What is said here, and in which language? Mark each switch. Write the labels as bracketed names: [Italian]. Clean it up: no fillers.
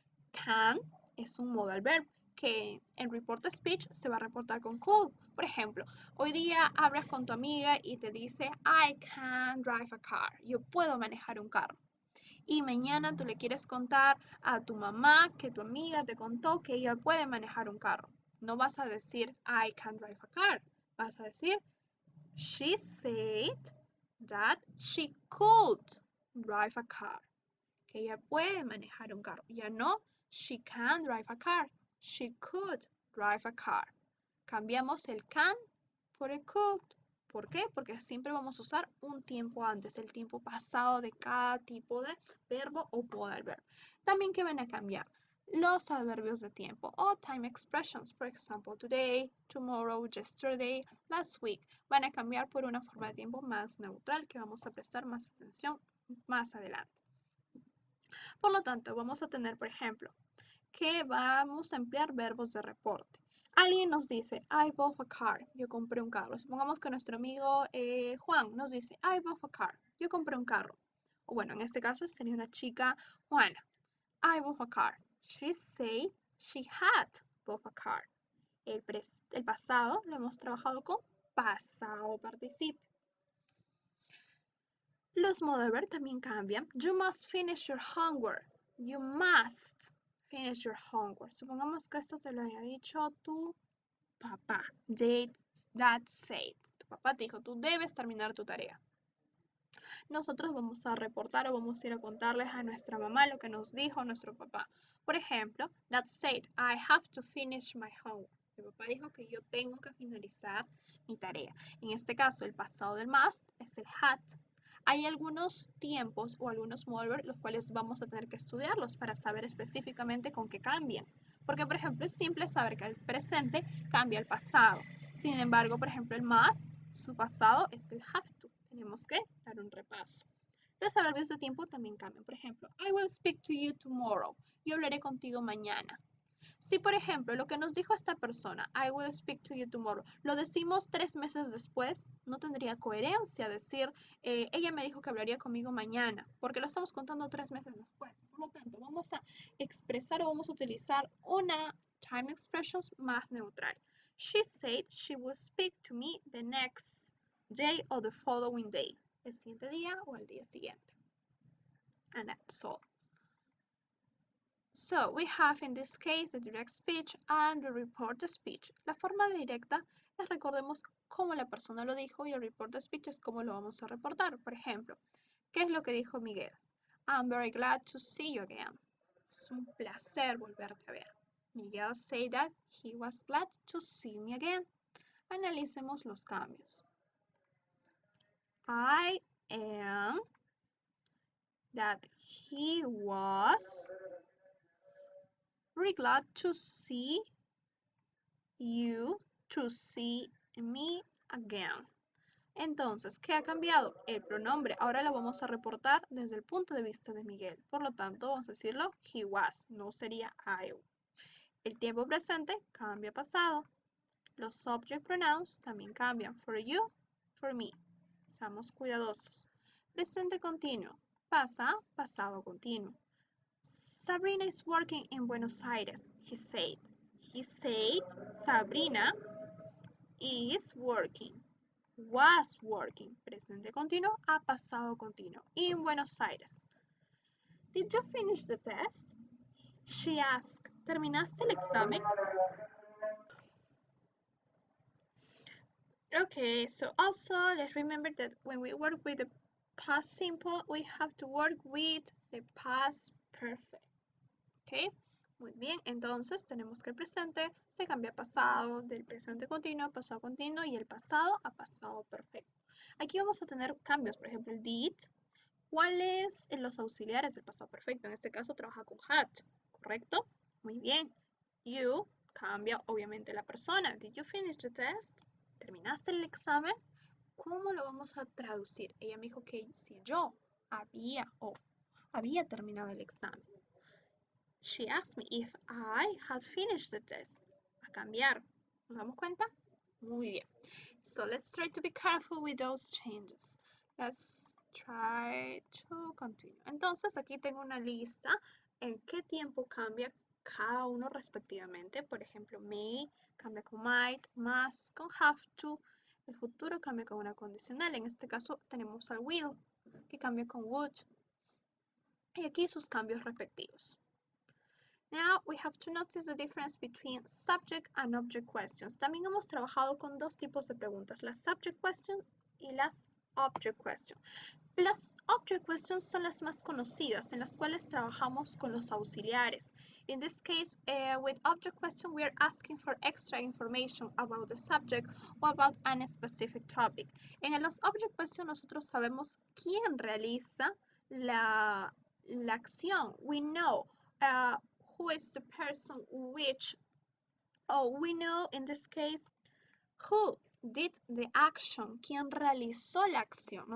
[Spanish] Can es un modal verb que en report speech se va a reportar con could. Por ejemplo, hoy día hablas con tu amiga y te dice [English] I can drive a car. [Spanish] Yo puedo manejar un carro. Y mañana tú le quieres contar a tu mamá que tu amiga te contó que ella puede manejar un carro. No vas a decir [English] I can drive a car. [Spanish] Vas a decir [English] she said that she could drive a car. [Spanish] Que ella puede manejar un carro. Ya no, [English] she can drive a car. She could drive a car. [Spanish] Cambiamos el can por el could. ¿Por qué? Porque siempre vamos a usar un tiempo antes, el tiempo pasado de cada tipo de verbo o modal verb. También que van a cambiar los adverbios de tiempo o time expressions, por ejemplo, today, tomorrow, yesterday, last week, van a cambiar por una forma de tiempo más neutral que vamos a prestar más atención más adelante. Por lo tanto, vamos a tener, por ejemplo, que vamos a emplear verbos de reporte. Alguien nos dice, [English] I bought a car, [Spanish] yo compré un carro. Supongamos que nuestro amigo Juan nos dice, I bought a car, yo compré un carro. O bueno, en este caso sería una chica Juana. [English] I bought a car. She said she had bought a car. [Spanish] El pasado lo hemos trabajado con pasado participio. Los modal verb también cambian. [English] You must finish your homework. You must finish your homework. [Spanish] Supongamos que esto te lo haya dicho tu papá. [English] That said. [Spanish] Tu papá te dijo, tú debes terminar tu tarea. Nosotros vamos a reportar o vamos a ir a contarles a nuestra mamá lo que nos dijo nuestro papá. Por ejemplo, [English] that said, I have to finish my homework. [Spanish] Mi papá dijo que yo tengo que finalizar mi tarea. En este caso, el pasado del must es el had. Hay algunos tiempos o algunos modal verb los cuales vamos a tener que estudiarlos para saber específicamente con qué cambian. Porque, por ejemplo, es simple saber que el presente cambia al pasado. Sin embargo, por ejemplo, el must, su pasado es el have to. Tenemos que dar un repaso. Los adverbios de tiempo también cambian. Por ejemplo, [English] I will speak to you tomorrow. [Spanish] Yo hablaré contigo mañana. Si, por ejemplo, lo que nos dijo esta persona, [English] I will speak to you tomorrow, [Spanish] lo decimos 3 meses después, no tendría coherencia decir, ella me dijo que hablaría conmigo mañana, porque lo estamos contando 3 meses después. Por lo tanto, vamos a expresar o vamos a utilizar una time expressions más neutral. [English] She said she would speak to me the next day or the following day. [Spanish] El siguiente día o el día siguiente. [English] And that's all. So we have in this case the direct speech and the report speech. [Spanish] La forma directa es, recordemos, cómo la persona lo dijo, y el report speech es cómo lo vamos a reportar. Por ejemplo, ¿qué es lo que dijo Miguel? [English] I'm very glad to see you again. [Spanish] Es un placer volverte a ver. [English] Miguel said that he was glad to see me again. [Spanish] Analicemos los cambios. [English] I am that he was very glad to see you, to see me again. [Spanish] Entonces, ¿qué ha cambiado? El pronombre. Ahora lo vamos a reportar desde el punto de vista de Miguel. Por lo tanto, vamos a decirlo he was, no sería I. El tiempo presente cambia a pasado. Los subject pronouns también cambian. [English] For you, for me. [Spanish] Seamos cuidadosos. Presente continuo. Pasa, pasado continuo. [English] Sabrina is working in Buenos Aires, he said. He said Sabrina is working. Was working. [Spanish] Presente continuo a pasado continuo. [English] In Buenos Aires. Did you finish the test? She asked. [Spanish] ¿Terminaste el examen? [English] Okay, so also let's remember that when we work with the past simple, we have to work with the past perfect. [Spanish] Okay, muy bien. Entonces tenemos que el presente se cambia a pasado, del presente continuo a pasado continuo y el pasado a pasado perfecto. Aquí vamos a tener cambios, por ejemplo, el did. ¿Cuáles en los auxiliares del pasado perfecto? En este caso trabaja con had, ¿correcto? Muy bien. You cambia obviamente la persona. [English] Did you finish the test? [Spanish] ¿Terminaste el examen? ¿Cómo lo vamos a traducir? Ella me dijo que si yo había terminado el examen. [English] She asked me if I had finished the test. [Spanish] A cambiar. ¿Nos damos cuenta? Muy bien. [English] So let's try to be careful with those changes. Let's try to continue. [Spanish] Entonces aquí tengo una lista en qué tiempo cambia cada uno respectivamente. Por ejemplo, may cambia con might, must con have to. El futuro cambia con una condicional. En este caso tenemos al will, que cambia con would. Y aquí sus cambios respectivos. [English] Now we have to notice the difference between subject and object questions. [Spanish] También hemos trabajado con dos tipos de preguntas, las subject questions y las object questions. Las object questions son las más conocidas, en las cuales trabajamos con los auxiliares. [English] In this case, with object question, we are asking for extra information about the subject or about a specific topic. [Spanish] En los object question nosotros sabemos quién realiza la acción. [English] We know who is the person which, we know in this case who did the action, [Spanish] quién realizó la acción.